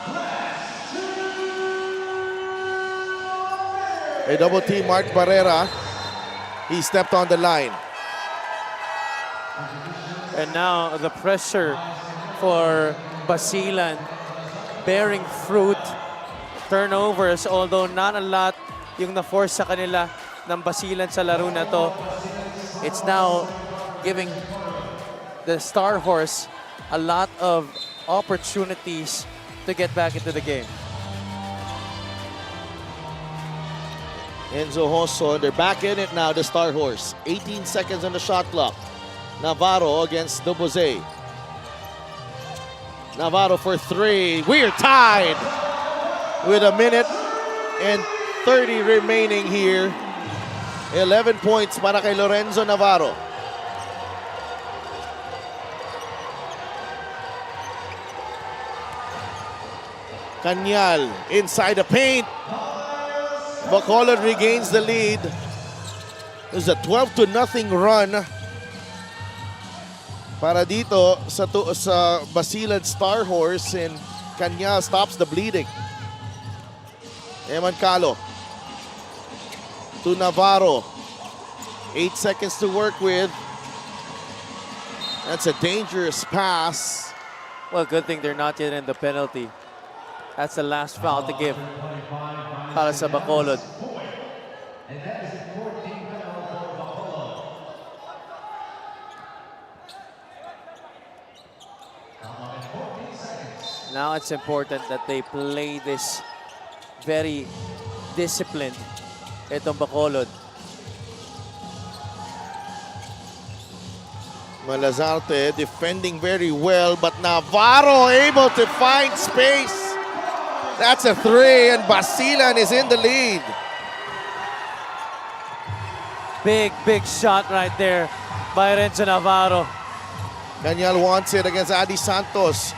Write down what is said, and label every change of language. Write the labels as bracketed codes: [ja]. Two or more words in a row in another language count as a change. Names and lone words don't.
[en] A double team Mark Barrera. He stepped on the line. And now the pressure for Basilan bearing fruit. Turnovers, although not a lot [tl] yung na-force sa kanila ng Basilan sa laro na to. [en] It's now giving the Star Horse a lot of opportunities to get back into the game. Enzo Hosso, they're back in it now, the Star Horse. 18 seconds on the shot clock. Navarro against Duboze. Navarro for 3. We're tied with a minute and 30 remaining here. 11 points [tl] para kay [en] Lorenzo Navarro. Cañal inside the paint. Bacolod regains the lead. There's a 12-0 run [tl] para dito sa [en] Basilan Star Horse, and Cañal stops the bleeding. Eman Calo to Navarro. 8 seconds to work with. That's a dangerous pass. Well, good thing they're not yet in the penalty. That's the last foul to give [tl] para sa [en] Bacolod. Now it's important that they play this very disciplined, [tl] itong Bacolod. [en] Malazarte defending very well, but Navarro able to find space. That's a 3, and Basilan is in the lead. Big shot right there by Renzo Navarro. Cañal wants it against Adi Santos.